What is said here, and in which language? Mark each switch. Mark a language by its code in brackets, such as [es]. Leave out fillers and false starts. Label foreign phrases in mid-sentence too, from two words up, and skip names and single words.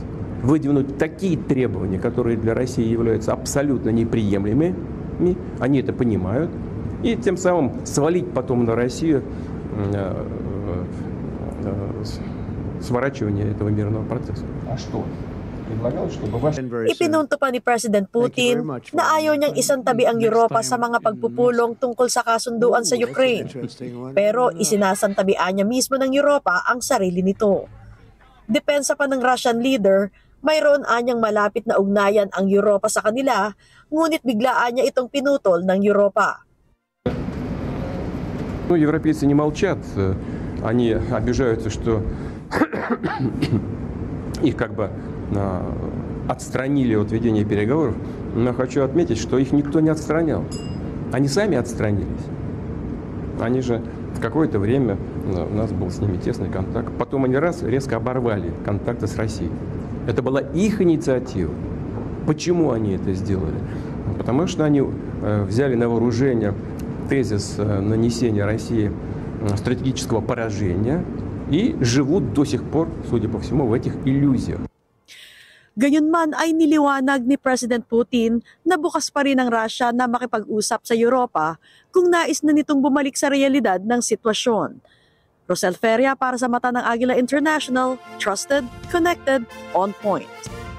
[ru] Выдвинуть такие требования, которые для России являются абсолютно неприемлемыми. Они это понимают. И тем самым свалить потом на Россию сворачивание этого мирного процесса. А что? [tl] Ipinunto pa ni President Putin na ayaw niyang isantabi ang Europa sa mga pagpupulong tungkol sa kasunduan sa Ukraine. Pero isinasantabian niya mismo ng Europa ang sarili nito. Depensa pa ng [en] Russian leader, [tl] mayroon anyang malapit na ugnayan ang Europa sa kanila, ngunit biglaan niya itong pinutol ng Europa. [ru] Ну, европейцы не молчат, они обижаются, что их как бы отстранили от ведения переговоров, но хочу отметить, что их никто не отстранял. Они сами отстранились. Они же в какое-то время, у нас был с ними тесный контакт, потом они резко оборвали контакты с Россией. Это была их инициатива. Почему они это сделали? Потому что они взяли на вооружение тезис нанесения России стратегического поражения и живут до сих пор, судя по всему, в этих иллюзиях. [tl] Gayunman ay niliwanag ni President Putin na bukas pa rin ang Russia na makipag-usap sa Europa kung nais na nitong bumalik sa realidad ng sitwasyon. Rosel Feria para sa Mata ng Agila International, [en] trusted, connected, on point.